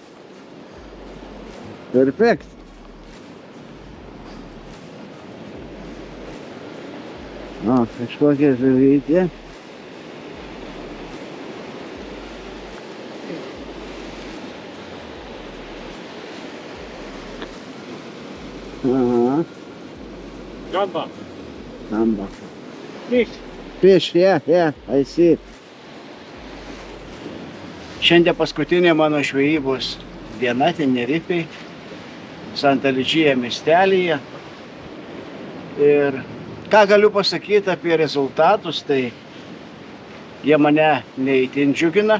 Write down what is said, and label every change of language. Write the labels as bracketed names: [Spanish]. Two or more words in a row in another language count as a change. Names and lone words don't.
[Lithuanian] Perfekt! Kažkokia žuvytė. Aha. [Spanish] Gamba. Gamba. [English] Fish. Yeah, I see. [Lithuanian] Šiandien paskutinė mano žvejybos diena Tenerifėj, Santa Ličija miestelyje. Ir ką galiu pasakyti apie rezultatus, tai jie mane neįtin džiugina.